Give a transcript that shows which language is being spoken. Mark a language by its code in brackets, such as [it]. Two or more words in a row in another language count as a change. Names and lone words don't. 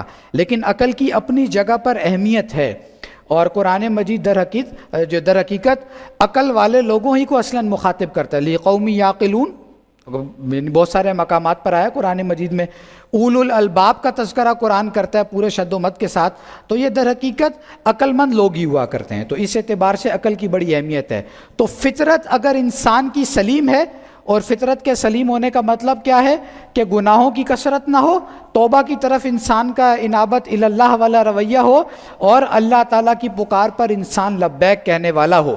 [ur] لیکن عقل کی اپنی جگہ پر اہمیت ہے، اور قرآن مجید در حقیقت عقل والے لوگوں ہی کو اصلاً مخاطب کرتا ہے. [ar] لِقَوْمٍ یَعْقِلُونَ [ur] بہت سارے مقامات پر آیا قرآن مجید میں. [ar] اولو الالباب [ur] کا تذکرہ قرآن کرتا ہے پورے شد و مد کے ساتھ، تو یہ در حقیقت عقل مند لوگ ہی ہوا کرتے ہیں. تو اس اعتبار سے عقل کی بڑی اہمیت ہے. تو فطرت اگر انسان کی سلیم ہے، اور فطرت کے سلیم ہونے کا مطلب کیا ہے کہ گناہوں کی کثرت نہ ہو، توبہ کی طرف انسان کا انابت اللہ والا رویہ ہو، اور اللہ تعالیٰ کی پکار پر انسان لبیک کہنے والا ہو.